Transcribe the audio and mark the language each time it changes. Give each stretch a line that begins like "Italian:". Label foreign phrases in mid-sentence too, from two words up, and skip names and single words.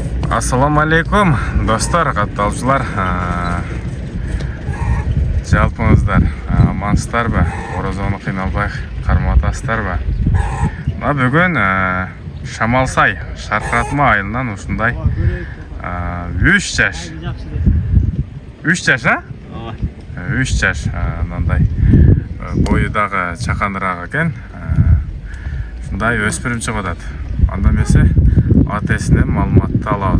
Kyrgyz: Ассаламу алейкум достар, катталчылар. Жалпыңыздар амансыздар ба? Оразаны кыйналбай карматасыздар ба? Мына бүгүн Шамалсай Шаркыратма айылынан ушундай 3 жаш. 3 жаш, а? 3 жаш мындай бойдагы чакандырак экен. Ушундай өспүрүм чыгып атат. Анда эмесе ата-энесинен маалыматты алабыз.